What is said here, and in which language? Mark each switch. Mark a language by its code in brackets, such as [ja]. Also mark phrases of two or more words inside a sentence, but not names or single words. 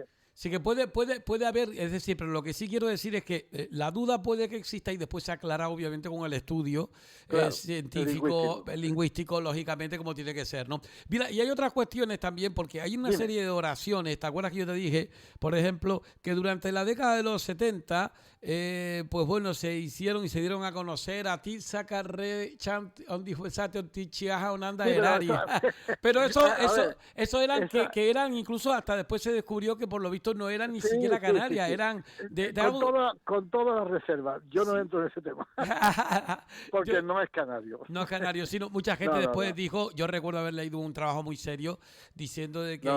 [es] Sí que puede haber, es decir, pero lo que sí quiero decir es que la duda puede que exista y después se aclara obviamente con el estudio Claro, el científico, lingüístico. lingüístico, lógicamente como tiene que ser, ¿no? Mira, y hay otras cuestiones también, porque hay una Dime. serie de oraciones, ¿te acuerdas que yo te dije, por ejemplo, que durante la década de los 70, pues bueno, se hicieron y se dieron a conocer a ti sacarre chant ondifusate ontichiaja onanda Sí, pero eraria. Pero a ver, eso eran esa, que eran incluso hasta después se descubrió que por lo visto no eran ni sí, siquiera sí. Canarias, eran de Con algo. con todas las reservas, yo no Sí. entro en ese tema, Yo, porque no es canario. no es canario, sino mucha gente No, no, después no, dijo, yo recuerdo haber leído un trabajo muy serio diciendo de que